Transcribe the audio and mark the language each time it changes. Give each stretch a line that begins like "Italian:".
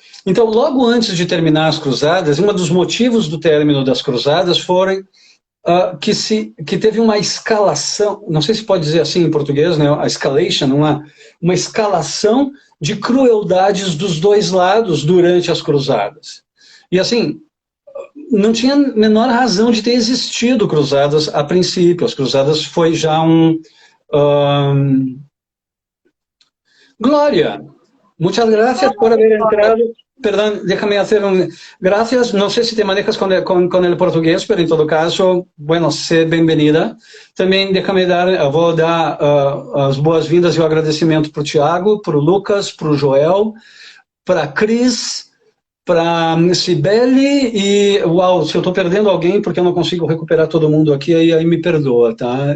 Portuguese: Então, logo antes de terminar as Cruzadas, um dos motivos do término das Cruzadas foram que teve uma escalação, não sei se pode dizer assim em português, né, a escalation, uma escalação de crueldades dos dois lados durante as Cruzadas. E assim, não tinha a menor razão de ter existido Cruzadas a princípio. As Cruzadas foi já Glória,
Spanish: muchas gracias por haber entrado. Perdón, déjame hacer Gracias, no sé si te manejas con el portugués, pero en todo caso, bueno, sé bienvenida.
Portuguese: Também vou dar as boas-vindas e o agradecimento para o Tiago, para o Lucas, para o Joel, para a Cris, para a Cibele e, uau, se eu estou perdendo alguém porque eu não consigo recuperar todo mundo aqui, aí me perdoa, tá?